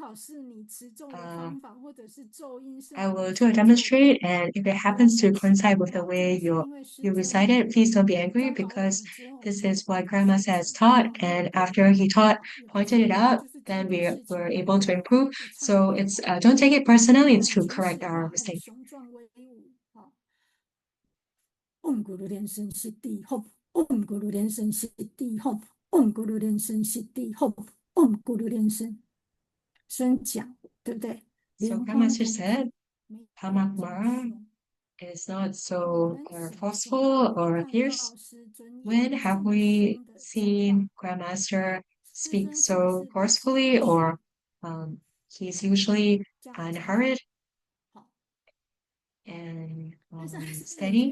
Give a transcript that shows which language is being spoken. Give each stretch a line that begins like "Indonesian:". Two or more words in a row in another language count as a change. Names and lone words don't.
English: I will do a demonstrate, and if it happens to coincide with the way you recite it, please don't be angry because this is what Grandma has taught. And after he pointed it out, then we were able to improve. So it's don't take it personally. It's to correct our mistake.
Sanskrit: Om Guru Liên Sinh Siddhi Hop, Om Guru Liên Sinh Siddhi Hop, Om Guru Liên Sinh Siddhi Hop, Om Guru Liên Sinh。
Chinese: 宣讲，对不对？
English: So Grandmaster said, Pama Kumara is not so forceful or fierce. When have we seen Grandmaster speak so forcefully, or he's usually unhurried and steady?